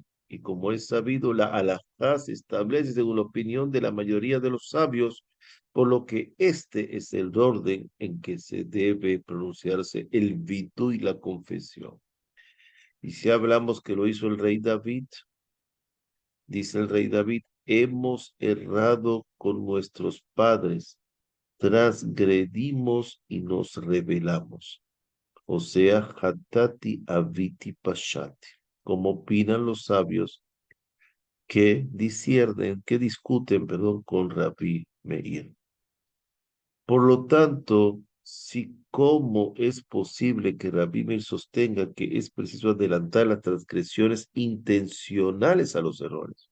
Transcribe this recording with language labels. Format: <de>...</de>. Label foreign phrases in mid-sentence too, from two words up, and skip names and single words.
<es>Y como es sabido, la halajá se establece según la opinión de la mayoría de los sabios, por lo que este es el orden en que se debe pronunciarse el vitu y la confesión. Y si hablamos que lo hizo el rey David, dice el rey David, hemos errado con nuestros padres, transgredimos y nos rebelamos. O sea,</es> <he>חטאתי עויתי פשעתי,</he> <es>como opinan los sabios que discuten, perdón, con Rabbi Meir. Por lo tanto, si cómo es posible que Rabbi Meir sostenga que es preciso adelantar las transgresiones intencionales a los errores.</es>